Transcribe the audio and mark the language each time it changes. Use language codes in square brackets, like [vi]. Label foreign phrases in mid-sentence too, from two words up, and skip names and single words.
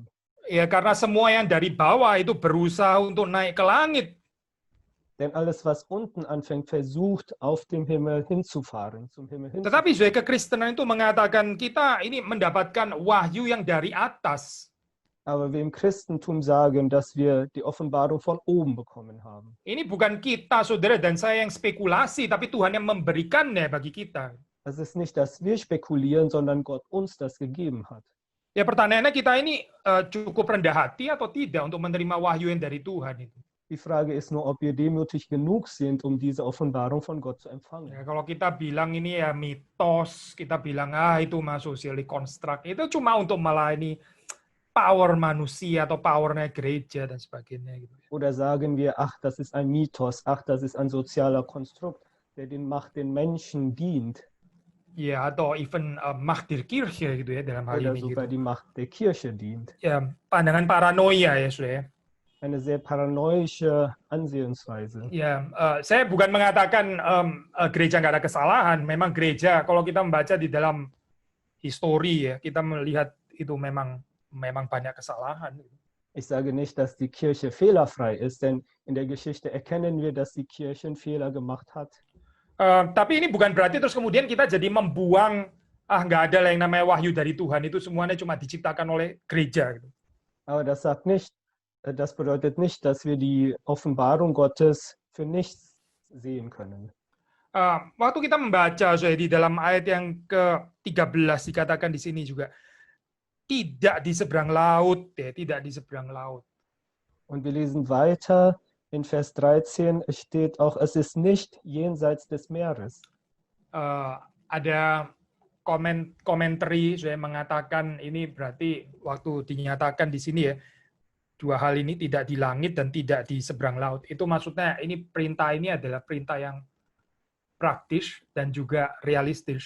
[id] Ya karena semua yang dari bawah itu berusaha untuk naik ke langit. [de] Denn alles, was unten anfängt, versucht, auf dem Himmel hinzufahren, zum Himmel hinzufahren. [id] Tetapi kekristenan itu mengatakan kita ini mendapatkan wahyu yang dari atas. [de] Aber wir im Christentum sagen, dass wir die Offenbarung von oben bekommen haben. [id] Ini bukan kita, saudara dan saya yang spekulasi, tapi Tuhan yang memberikannya bagi kita. [de] Es ist nicht, dass wir spekulieren, sondern Gott uns das gegeben hat. [id] Ya pertanyaannya kita ini cukup rendah hati atau tidak untuk menerima wahyu yang dari Tuhan itu. [de] Die Frage ist nur, ob wir demütig genug sind, um diese Offenbarung von Gott zu empfangen. [id] Ya, kalau kita bilang ini ya mitos, kita bilang itu mah [en] socially construct, [id] itu cuma untuk melayani power manusia atau powernya gereja dan sebagainya. Gitu. [de] Oder sagen wir, ach, das ist ein Mythos, ach, das ist ein sozialer Konstrukt, der den Menschen dient. [id] Ya, atau even [de] Macht der Kirche [id] gitu ya dalam hal [de] Oder [id] ini. [de] sogar [id] Gitu. [de] die Macht der Kirche dient. [id] Ya, pandangan paranoia ya, saudara. [de] Eine sehr paranoische Ansehensweise. [id] Ya, saya bukan mengatakan gereja nggak ada kesalahan. Memang gereja, kalau kita membaca di dalam histori ya, kita melihat itu memang banyak kesalahan. [de] Ich sage nicht, dass die Kirche fehlerfrei ist, denn in der Geschichte erkennen wir, dass die Kirche Fehler gemacht hat. [id] Tapi ini bukan berarti terus kemudian kita jadi membuang nggak ada lah yang namanya wahyu dari Tuhan, itu semuanya cuma diciptakan oleh gereja. Gitu. [de] Aber das bedeutet nicht, dass wir die Offenbarung Gottes für nichts sehen können. [id] Waktu kita membaca di dalam ayat yang ke-13 dikatakan di sini juga tidak di seberang laut, ya, tidak di seberang laut. [de] Und wir lesen weiter. In Vers 13 steht auch, es ist nicht jenseits des Meeres. [id] Ada komentari saya mengatakan ini berarti waktu dinyatakan di sini ya, dua hal ini tidak di langit dan tidak di seberang laut. Itu maksudnya ini perintah ini adalah perintah yang praktis dan juga realistis.